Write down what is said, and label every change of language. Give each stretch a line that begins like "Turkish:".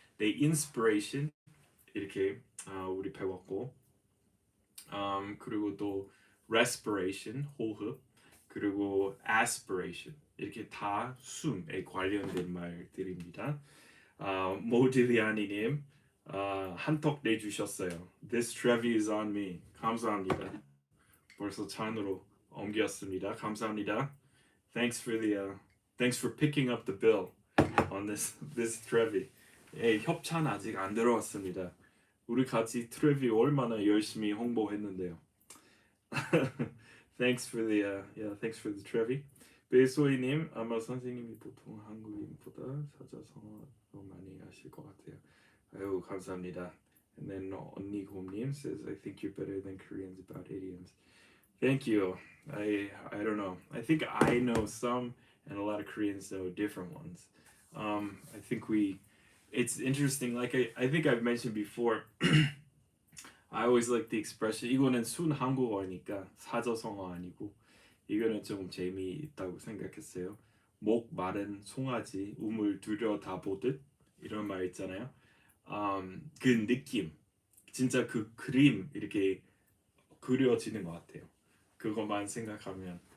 Korean: The inspiration 이렇게 우리 배웠고 그리고 또 respiration 호흡 그리고 aspiration 이렇게 다 숨에 관련된 말들입니다. 모딜리아니님 한턱 내주셨어요.
English: This Trevi is on me.
Korean: 감사합니다. 벌써 찬으로 옮겼습니다. 감사합니다.
English: Thanks for picking up the bill on this Trevi.
Korean: 예, 협찬 아직 안 들어왔습니다. 우리 같이 트레비 얼마나 열심히 홍보했는데요.
English: Thanks for the Trevi.
Korean: 베소이님 아마 선생님이 보통 한국인보다 사자성어 더 많이 아실 것 같아요. 아유 감사합니다.
English: And then 언니 곰님 says I think you're better than Koreans about idioms. Thank you. I don't know. I think I know some, and a lot of Koreans know different ones. I think it's interesting. Like I think I've mentioned before. I always like the expression.
Korean: 이거는 순 한국어니까 사자성어 아니고 이거는 좀 재미있다고 생각했어요. 목 마른 송아지 우물 들여다보듯 이런 말 있잖아요. 그 느낌, 진짜 그 그림 이렇게 그려지는 것 같아요. 그것만 생각하면